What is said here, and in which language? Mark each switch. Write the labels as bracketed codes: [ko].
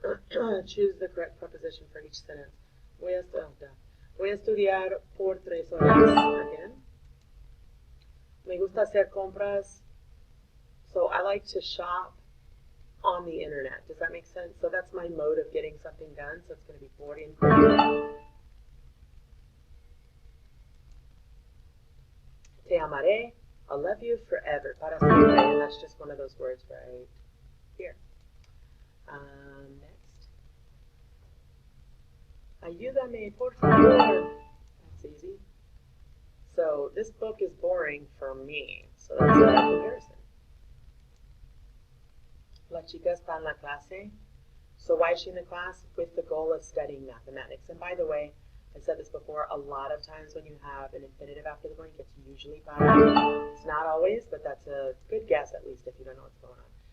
[es] 2 horas. [en] Choose the correct preposition for each sentence. [es] Voy a estudiar por 3 horas. Again. Me gusta hacer compras. [en] So I like to shop on the internet. Does that make sense? So that's my mode of getting something done. So it's going to be [es] por internet. Te amaré. [en] I'll love you forever. [es] Para siempre. [en] And that's just one of those words right here. Next. [es] Ayúdame, por favor. [en] That's easy. So this book is boring for me. So that's a comparison. [es] La chica está en la clase. [en] So why is she in the class? With the goal of studying mathematics. And by the way, I said this before, a lot of times when you have an infinitive after the blank, it's usually para. It's not always, but that's a good guess at least if you don't know what's going on.